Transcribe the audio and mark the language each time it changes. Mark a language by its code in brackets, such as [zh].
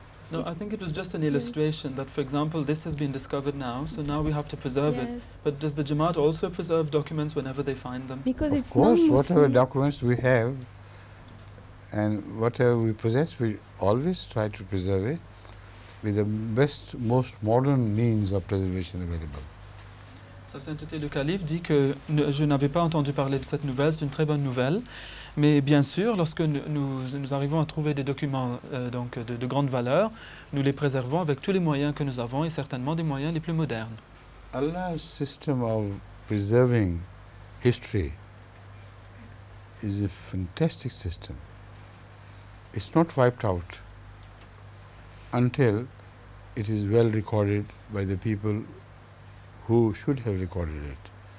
[en] No, I think it was just an illustration that, for example, this has been discovered now, so now we have to preserve it. But does the Jamaat also preserve documents whenever they find them? Because of course, whatever documents we have and whatever we possess, we always try to preserve it with the best, most modern means of preservation available. [fr] Sa Sainteté le Calife dit que je n'avais pas entendu parler de cette nouvelle, c'est une très bonne nouvelle, mais bien sûr, lorsque nous arrivons à trouver des documents donc de grande valeur, nous les préservons avec tous les moyens que nous avons et certainement des moyens les plus modernes. [en] Allah's system of preserving history is a fantastic system. It's not wiped out until it is well recorded by the people who should have recorded it.